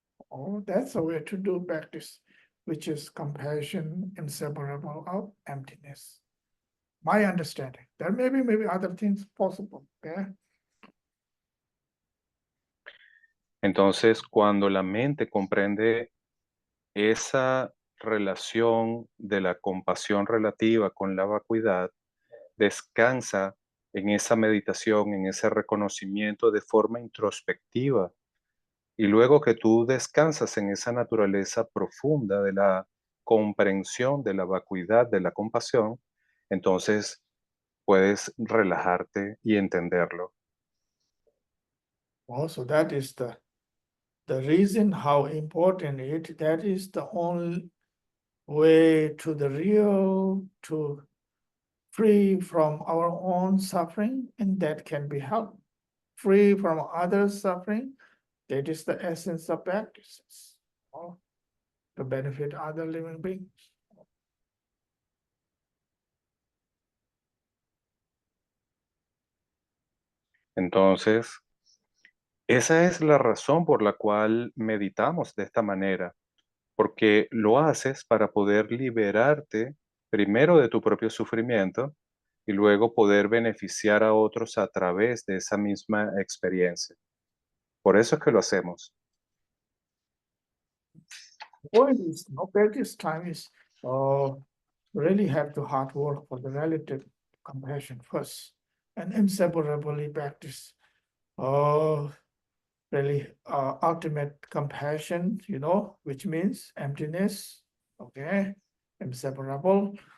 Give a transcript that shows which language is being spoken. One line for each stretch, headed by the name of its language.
English: Oh, that's a way to do practice, which is compassion inseparable of emptiness. My understanding. There may be maybe other things possible. Okay.
Spanish: Entonces, cuando la mente comprende esa relación de la compasión relativa con la vacuidad, descansa en esa meditación, en ese reconocimiento de forma introspectiva. Y luego que tú descansas en esa naturaleza profunda de la comprensión, de la vacuidad, de la compasión, entonces puedes relajarte y entenderlo.
English: Also, that is the reason how important it, that is the only way to the real, to free from our own suffering, and that can be helped. Free from others' suffering, that is the essence of practices, to benefit other living beings.
Spanish: Entonces, esa es la razón por la cual meditamos de esta manera, porque lo haces para poder liberarte primero de tu propio sufrimiento y luego poder beneficiar a otros a través de esa misma experiencia. Por eso es que lo hacemos.
English: Point is, practice time is really have to hard work for the relative compassion first, and inseparably practice really ultimate compassion, which means emptiness, okay, inseparable.